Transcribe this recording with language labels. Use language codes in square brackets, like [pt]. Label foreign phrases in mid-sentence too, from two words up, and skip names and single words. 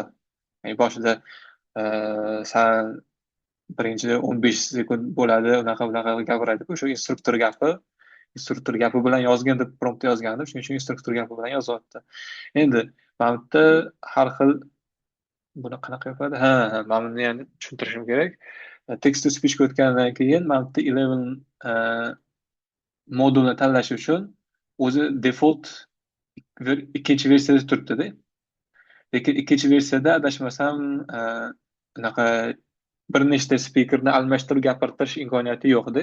[uz] Boshida san birinchi 15 sekund bo'ladi, unaqa gapiradi. O'sha instruktor gapi. Instruktor gapi bilan yozgin deb promptda yozgandim. Shuning uchun instruktor gapi bilan yozyapti. Endi mana bu yerda har xil buni qanaqa yopadi? Ha, mana buni ham tushuntirishim kerak. [en] Text to speech [uz] o'tgandan keyin mana bu yerda 11 modulni tanlash uchun o'zi default ikkinchi versiyada turibdi-da. Lekin ikkinchi versiyada adashmasam unaqa bir nechta spikerni almashtirib gapirtirish imkoniyati yo'q-da.